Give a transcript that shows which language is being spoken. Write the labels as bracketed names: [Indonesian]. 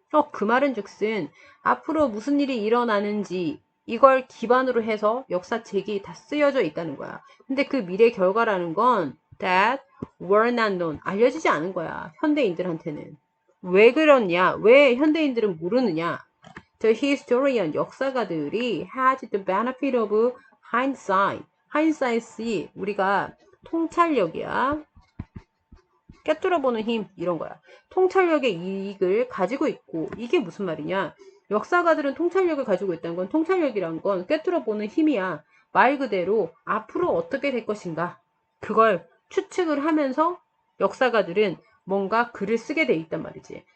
[Korean] 그 말은 즉슨 앞으로 무슨 일이 일어나는지 이걸 기반으로 해서 역사책이 다 쓰여져 있다는 거야. 근데 그 미래 결과라는 건 [English] that were not known [Korean] 알려지지 않은 거야. 현대인들한테는. 왜 그러냐? 왜 현대인들은 모르느냐? [English] The historian [Korean] 역사가들이 [English] had the benefit of hindsight. [Korean] hindsight이 우리가 통찰력이야. 꿰뚫어보는 힘 이런 거야. 통찰력의 이익을 가지고 있고 이게 무슨 말이냐? 역사가들은 통찰력을 가지고 있다는 건 통찰력이란 건 꿰뚫어보는 힘이야. 말 그대로 앞으로 어떻게 될 것인가 그걸 추측을 하면서 역사가들은 뭔가 글을 쓰게 돼 있단 말이지.